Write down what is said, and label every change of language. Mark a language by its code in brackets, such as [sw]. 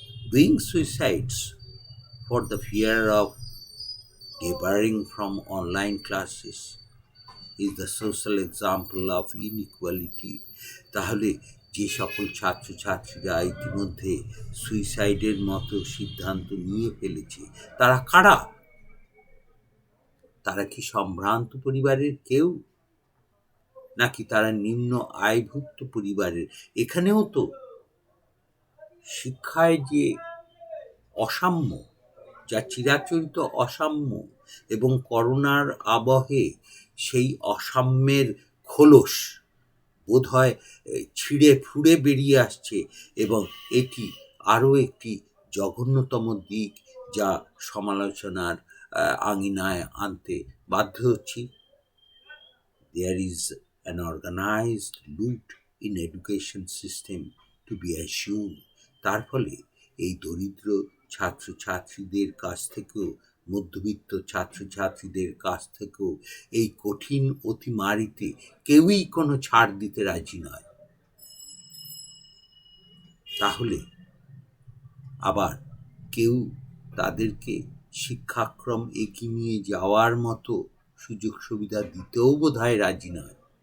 [en] Doing suicides for the fear of debarring from online classes is the social example of inequality. [bn] তাহলে যে সকল ছাত্রছাত্রীরা ইতিমধ্যে সুইসাইডের মতো সিদ্ধান্ত নিয়ে ফেলেছে তারা কারা? তারা কি সম্ভ্রান্ত পরিবারের কেউ, নাকি তারা নিম্ন আয়ভুক্ত পরিবারের? এখানেও তো শিক্ষায় যে অসাম্য, যা চিরাচরিত অসাম্য এবং করোনার আবহে সেই অসাম্যের খোলস বোধহয় ছিঁড়ে ফুঁড়ে বেরিয়ে আসছে এবং এটি আরও একটি জঘন্যতম দিক যা সমালোচনার আঙিনায় আনতে বাধ্য হচ্ছি। [en] There is an organized loot in education system to be assumed. [bn] তার ফলে এই দরিদ্র ছাত্রছাত্রীদের কাছ থেকেও, মধ্যবিত্ত ছাত্রছাত্রীদের কাছ থেকেও এই কঠিন অতিমারিতে কেউই কোনো ছাড় দিতে রাজি নয়। তাহলে আবার কেউ তাদেরকে শিক্ষাক্রম এগিয়ে নিয়ে যাওয়ার মতো সুযোগ সুবিধা দিতেও বোধহয় রাজি নয়।